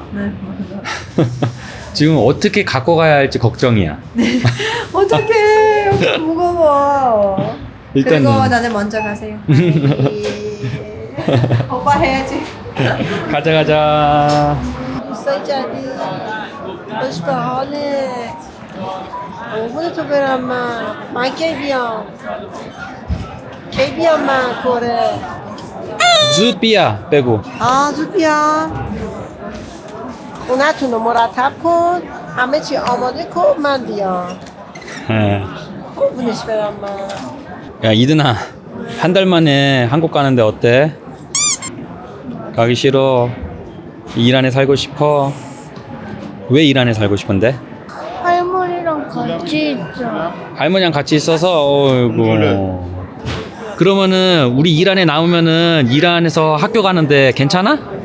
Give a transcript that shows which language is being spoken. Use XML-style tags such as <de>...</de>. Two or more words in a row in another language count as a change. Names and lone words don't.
<ko>네. 지금 어떻게 갖고 가야 할지 걱정이야. 어떡해. 여기 무거워. 일단은- 그리고 나는 먼저 가세요. 오빠 해야지. 가자.</ko> <fa>لباسای جدید خوش به حاله قربون تو برم من کی بیام من کره زود بیا بگو. زود بیام خونتون رو مرتب کن همه چی آماده کن من بیام قربونش برم من</fa> <ko>야 이든아, 한 달 만에 한국 가는데 어때? 가기 싫어? 이란에 살고 싶어? 왜 이란에 살고 싶은데? 할머니랑 같이 있어. 할머니랑 같이 있어서 어이구. 그러면은 우리 이란에 나오면은 이란에서 학교 가는데 괜찮아?</ko>